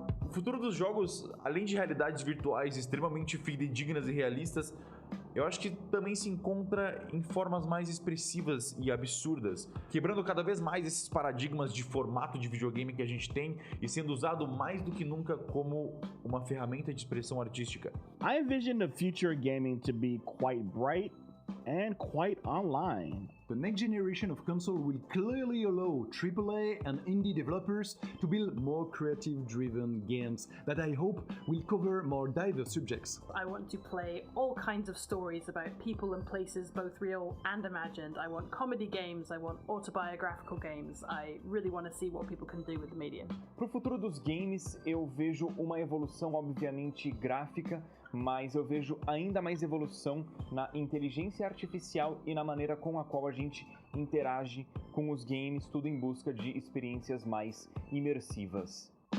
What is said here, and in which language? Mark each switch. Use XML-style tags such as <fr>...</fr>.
<pt>O futuro dos jogos, além de realidades virtuais extremamente fidedignas e realistas, eu acho que também se encontra em formas mais expressivas e absurdas, quebrando cada vez mais esses paradigmas de formato de videogame que a gente tem e sendo usado mais do que nunca como uma ferramenta de expressão artística.</pt> <en>I envision the future of gaming to be quite bright and quite online. The next generation of console will clearly allow AAA and indie developers to build more creative-driven games that I hope will cover more diverse subjects. I want to play all kinds of stories about people and places, both real and imagined. I want comedy games, I want autobiographical games. I really want to see what people can do with the medium.</en> <pt>Pro futuro dos games, eu vejo uma evolução, obviamente, gráfica, mas eu vejo ainda mais evolução na inteligência artificial e na maneira com a qual a gente interage com os games, tudo em busca de experiências mais imersivas.</pt>